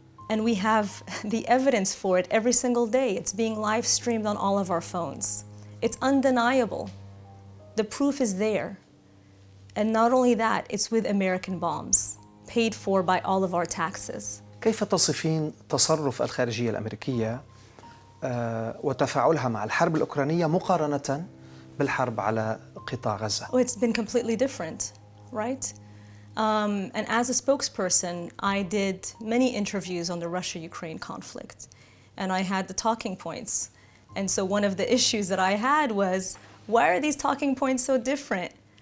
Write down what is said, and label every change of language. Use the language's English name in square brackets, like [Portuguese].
[English] And we have the evidence for it every single day. It's being live streamed on all of our phones. It's undeniable. The proof is there. And not only that, it's with American bombs, paid for by all of our taxes. [Arabic] كيف تصفين تصرف الخارجية الأمريكية وتفاعلها مع الحرب الأوكرانية مقارنة بالحرب على قطاع غزة؟ [English] Oh, it's been completely different, right? And as a spokesperson, I did many interviews on the Russia-Ukraine conflict, and I had the talking points. And so one of the issues that I had was, why are these talking points so different?